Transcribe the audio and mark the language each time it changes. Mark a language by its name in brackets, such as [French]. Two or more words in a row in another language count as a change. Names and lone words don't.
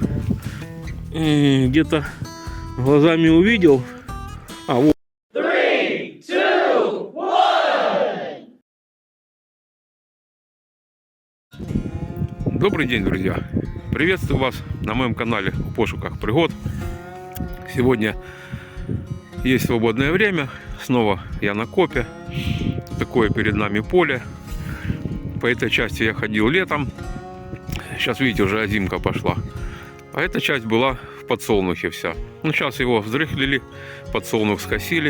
[Russian] Где-то глазами увидел. А, вот. 3, 2, 1. Добрый день, друзья! Приветствую вас на моем канале «У пошуках пригод». Сегодня есть свободное время. Снова я на копе. Такое перед нами поле. По этой части я ходил летом. Сейчас, видите, уже озимка пошла. А эта часть была в подсолнухе вся. Ну, сейчас его взрыхлили, подсолнух скосили.